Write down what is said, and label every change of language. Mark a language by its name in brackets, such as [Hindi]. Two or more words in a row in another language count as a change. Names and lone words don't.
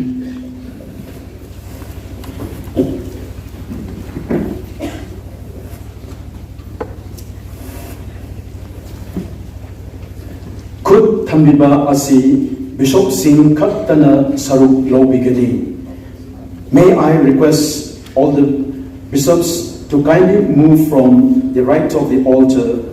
[Manipuri] Khud thambiba asi Bishop Singh Khattana Saruk Lobigani. [English] May I request all the bishops to kindly move from the right of the altar .